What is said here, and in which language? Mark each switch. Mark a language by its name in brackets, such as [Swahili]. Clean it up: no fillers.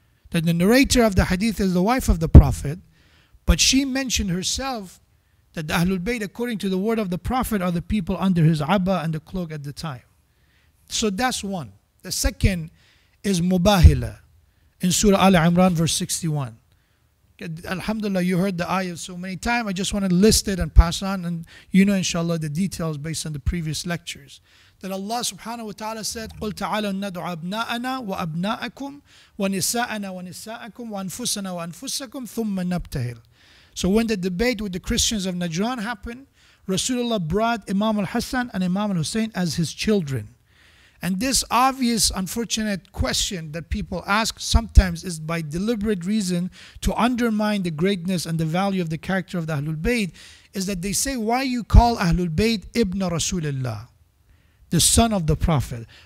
[English] That the narrator of the hadith is the wife of the Prophet, but she mentioned herself that the Ahlul Bayt, according to the word of the Prophet, are the people under his abba and the cloak at the time. So that's one. The second is Mubahila in Surah Al-Imran verse 61. Alhamdulillah, you heard the ayah so many times. I just want to list it and pass on, and inshallah the details based on the previous lectures. That Allah subhanahu wa ta'ala said, [Arabic] قُلْ تَعَالَوْا نَدْعُ أَبْنَاءَنَا وَأَبْنَاءَكُمْ وَنِسَاءَنَا وَنِسَاءَكُمْ وَأَنفُسَنَا وَأَنفُسَكُمْ ثُمَّ نَبْتَهِلْ. [English] So when the debate with the Christians of Najran happened, Rasulullah brought Imam al-Hasan and Imam al-Hussein as his children. And this obvious, unfortunate question that people ask sometimes is by deliberate reason to undermine the greatness and the value of the character of the Ahlul Bayt, is that they say, why you call Ahlul Bayt Ibn Rasulullah, the son of the Prophet?